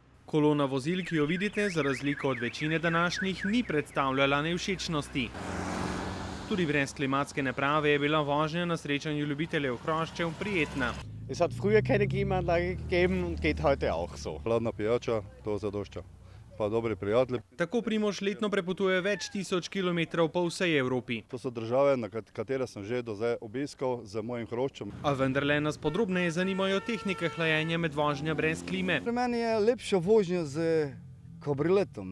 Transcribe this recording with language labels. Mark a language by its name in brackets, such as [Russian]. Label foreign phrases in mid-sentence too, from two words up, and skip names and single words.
[Slovenian] Kolona vozil, ki jo vidite, za razliko od večine današnjih, ni predstavljala nevšečnosti. Tudi brez klimatske naprave je bila vožnja na srečanju ljubiteljev hroščev prijetna. [German] Es hat früher keine Klimaanlage gegeben und geht heute auch so. [Slovenian] Hladna pijača, to zadošča. Pa dobri prijatelji. Tako Primož letno prepotuje več tisoč kilometrov po vsej Evropi. To so države, na katere sem že do zdaj obiskal z mojim hroščem. A vendarle nas podrobneje zanimajo tehnike hlajenja med vožnjo brez klime. Pri meni je lepša vožnja z kabrioletom.